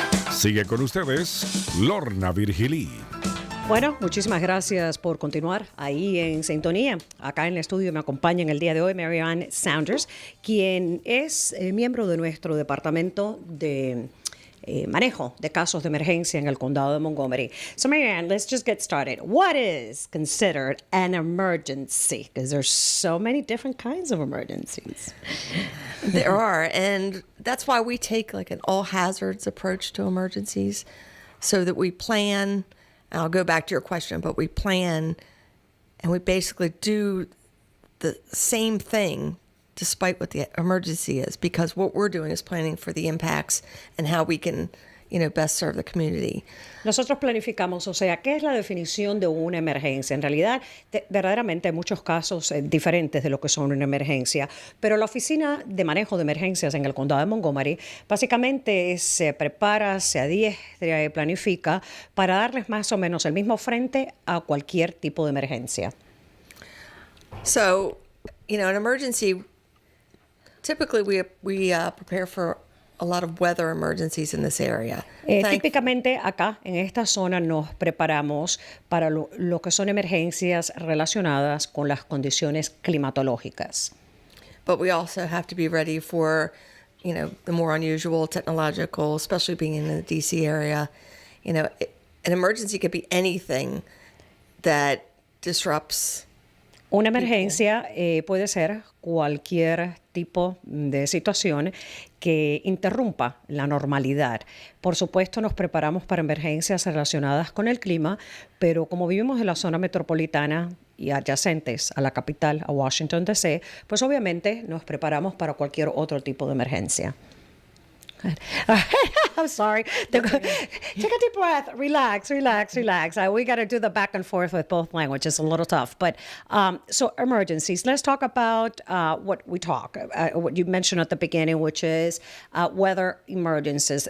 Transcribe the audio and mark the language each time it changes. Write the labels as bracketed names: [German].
[Spanish] Sigue con ustedes, Lorna Virgilí. Bueno, muchísimas gracias por continuar ahí en sintonía. Acá en el estudio me acompaña en el día de hoy Mary Ann Saunders, quien es miembro de nuestro departamento de manejo de casos de emergencia en el condado de Montgomery. [English] So Mary Ann, let's just get started. What is considered an emergency? Because there's so many different kinds of emergencies. There are, and that's why we take like an all hazards approach to emergencies, so that we plan. I'll go back to your question, but we plan and we basically do the same thing despite what the emergency is, because what we're doing is planning for the impacts and how we can, best serve the community. [Spanish] Nosotros planificamos, o sea, ¿qué es la definición de una emergencia? En realidad, verdaderamente hay muchos casos diferentes de lo que son una emergencia, pero la Oficina de Manejo de Emergencias en el Condado de Montgomery básicamente se prepara, se adiestra y planifica para darles más o menos el mismo frente a cualquier tipo de emergencia. [English] So, an emergency, typically we prepare for a lot of weather emergencies in this area. [Spanish] Típicamente acá, en esta zona, nos preparamos para lo que son emergencias relacionadas con las condiciones climatológicas. [English] But we also have to be ready for, the more unusual technological, especially being in the D.C. area. An emergency could be anything that disrupts. [Spanish] Una emergencia puede ser cualquier tipo de situación que interrumpa la normalidad. Por supuesto, nos preparamos para emergencias relacionadas con el clima, pero como vivimos en la zona metropolitana y adyacentes a la capital, a Washington, D.C., pues obviamente nos preparamos para cualquier otro tipo de emergencia. [English] I'm sorry. Take a deep breath. Relax. We got to do the back and forth with both languages. A little tough. But so emergencies. Let's talk about what you mentioned at the beginning, which is weather emergencies.